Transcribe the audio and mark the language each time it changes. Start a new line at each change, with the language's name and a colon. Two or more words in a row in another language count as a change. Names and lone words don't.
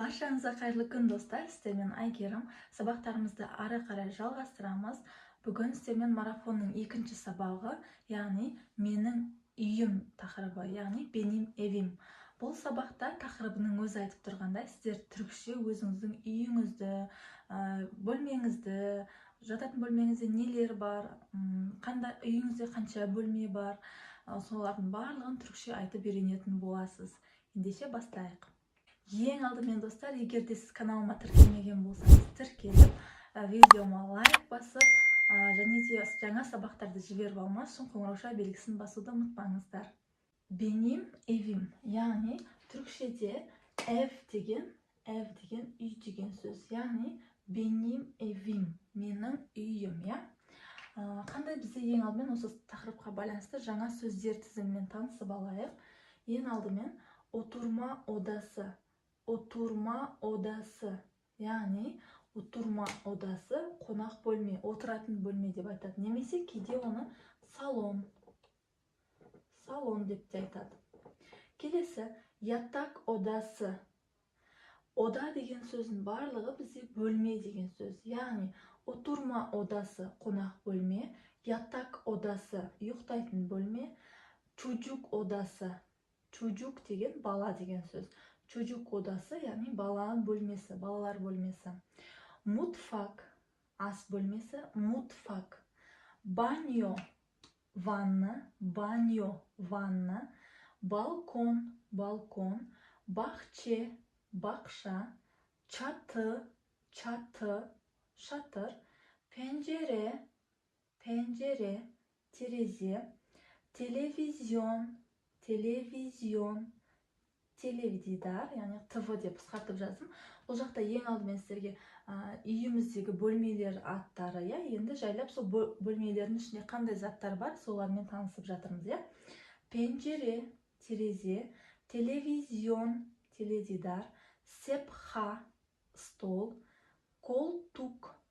Kazakh: Баршаңызға қайырлы күн достар, сіздермен Айгерім. Сабақтарымызды ары қарай жалғастырамыз. Бүгін сіздермен марафонның екінші сабағы, яғни менің үйім тақырыбы, яғни
Turkish: benim evim.
Kazakh: Бұл сабақта тақырыбының өзі айтып тұрғандай, сіздер түркше өзіңіздің үйіңізді, бөлмеңізді, жататын бөлмеңізде нелер бар, қандай үйіңізде қанша бөлме бар, солардың барлығын түркше айтып үйренетін боласыз. Ендеше бастайық. Ең алдымен достар, егер де сіз каналыма тіркелмеген болсаңыз, тіркеліп, видеома лайк басып, және де жаңа сабақтарды жіберіп алмас үшін қоңырауша белгісін басуды ұмытпаңыздар.
Turkish: Benim evim,
Kazakh: яғни түркшеде ev деген үй деген сөз, яғни
Turkish: benim evim,
Kazakh: менің үйім, я? Қандай бізде ең алдымен осы тақырыпқа байланысты жаңа сөздер тізімімен танысып алайық. Ең алдымен
Turkish: oturma odası. Oturma odası,
Kazakh: яғни
Turkish: oturma odası
Kazakh: қонақ бөлме, отыратын бөлме деп айтады. Немесе кейде оны салон деп те айтады. Келесі,
Turkish: yatak odası.
Kazakh: Oda деген сөздің барлығы бізде бөлме деген сөз. Яғни
Turkish: oturma odası
Kazakh: қонақ бөлме,
Turkish: yatak odası
Kazakh: ұйықтайтын бөлме,
Turkish: çocuk odası.
Kazakh: Çocuk деген бала деген сөз.
Turkish: Çocuk odası,
Kazakh: яғни баланың бөлмесі, балалар бөлмесі. Mutfak, ас бөлмесі,
Turkish: mutfak. Banyo, ванна, banyo, ванна. Balkon, balkon. Bahçe, бақша. Çatı, çatı, şatır. Pencere, pencere, tereзе. Televizyon, televizyon.
Kazakh: Теледидар, яғни ТВ деп қысқартып жаздым. Бұл жақта ең алдымен сіздерге үйіміздегі бөлмелер аттары, енді жайлап сол бөлмелердің ішінде қандай заттар бар, солармен танысып жатырмыз. Пенжере, терезе, телевизион, теледидар, сепха, стол, колтук,